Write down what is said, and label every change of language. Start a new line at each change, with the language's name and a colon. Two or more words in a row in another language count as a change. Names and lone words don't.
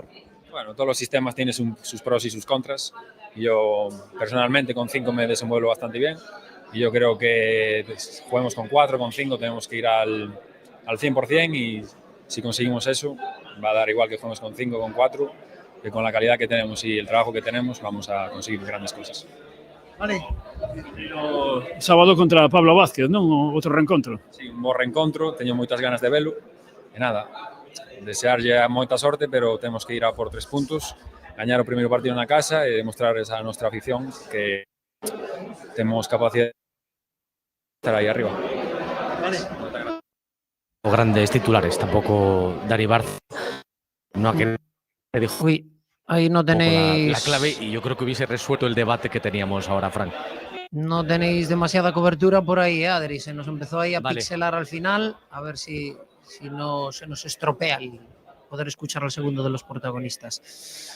Spanish: Bueno, todos los sistemas tienen sus pros y sus contras. Y yo, personalmente, con 5 me desenvuelvo bastante bien. Y yo creo que juguemos con 4, con 5, tenemos que ir al 100% y si conseguimos eso, va a dar igual que juguemos con 5 o con 4, que con la calidad que tenemos y el trabajo que tenemos vamos a conseguir grandes cosas. Vale.
Galician: Sábado contra Pablo Vázquez, non? Outro reencontro. Sí, un bo reencontro, teño moitas ganas de velo. E nada, desearlle moita sorte, pero temos que ir a por 3 puntos, gañar o primeiro partido na casa e demostrar esa nosa afición que temos capacidade de estar aí arriba. Vale.
Spanish: Grandes titulares, tampoco Dani Barcia no ha querido. Ahí no tenéis la clave y yo creo que hubiese resuelto el debate que teníamos ahora, Frank. No tenéis demasiada cobertura por ahí, Adri. Se nos empezó ahí a pixelar al final. A ver si no se nos estropea poder escuchar al segundo de los protagonistas.